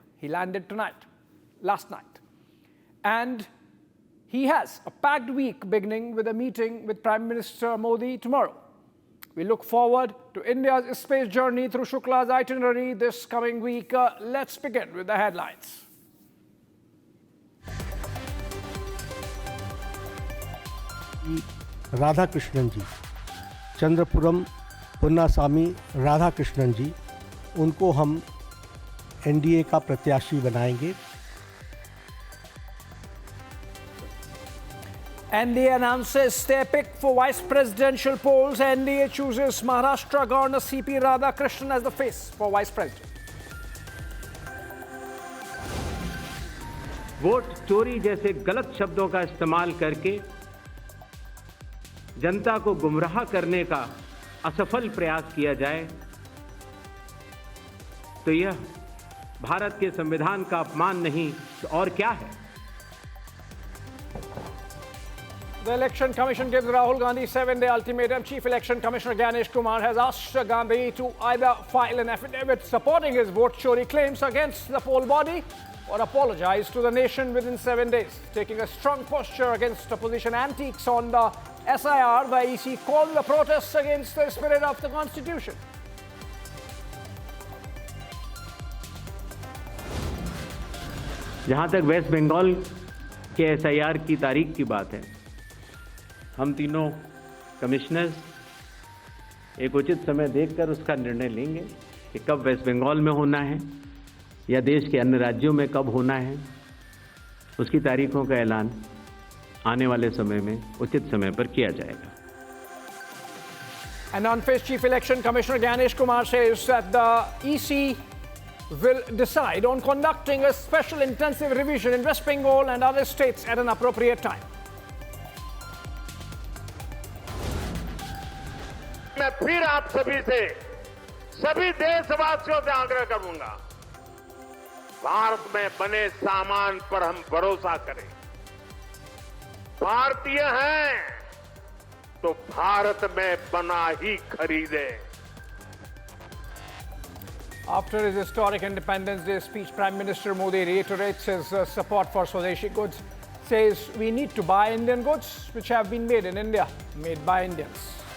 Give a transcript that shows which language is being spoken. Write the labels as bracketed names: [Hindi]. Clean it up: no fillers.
[English] He landed last night. And he has a packed week beginning with a meeting with Prime Minister Modi tomorrow. We look forward to India's space journey through Shukla's itinerary this coming week. Let's begin with the headlines. [Hindi] Radhakrishnan जी, चंद्रपुरम पुन्नासामी राधाकृष्णन जी, उनको हम NDA का प्रत्याशी बनाएंगे। [English] NDA announces their pick for vice presidential polls. NDA chooses Maharashtra Governor C.P. Radhakrishnan as the face for vice president. [Hindi] Vote चोरी जैसे गलत शब्दों का इस्तेमाल करके जनता को गुमराह करने का असफल प्रयास किया जाए तो यह भारत के संविधान का अपमान नहीं तो और क्या है। [English] The Election Commission gives Rahul Gandhi 7-day ultimatum. Chief Election Commissioner Ganesh Kumar has asked Gandhi to either file an affidavit supporting his vote chori claims against the poll body or apologize to the nation within 7 days. Taking a strong posture against opposition antics on the SIR, the EC called the protests against the spirit of the Constitution. [Hindi] जहां तक waste Bengal के SIR की तारीख की बात है, हम तीनों कमिश्नर्स एक उचित समय देखकर उसका निर्णय लेंगे कि कब वेस्ट बंगाल में होना है या देश के अन्य राज्यों में कब होना है। उसकी तारीखों का ऐलान आने वाले समय में उचित समय पर किया जाएगा। [English] And on-faced Chief Election Commissioner Ganesh Kumar says that the EC will decide on conducting a special intensive revision in West Bengal and other states at an appropriate time. [Hindi] मैं फिर आप सभी से, सभी देशवासियों से आग्रह करूंगा, भारत में बने सामान पर हम भरोसा करें। भारतीय हैं तो भारत में बना ही खरीदें। [English] After his historic Independence Day speech, Prime Minister Modi reiterates his support for Swadeshi goods, says we need to buy Indian goods which have been made in India, made by Indians.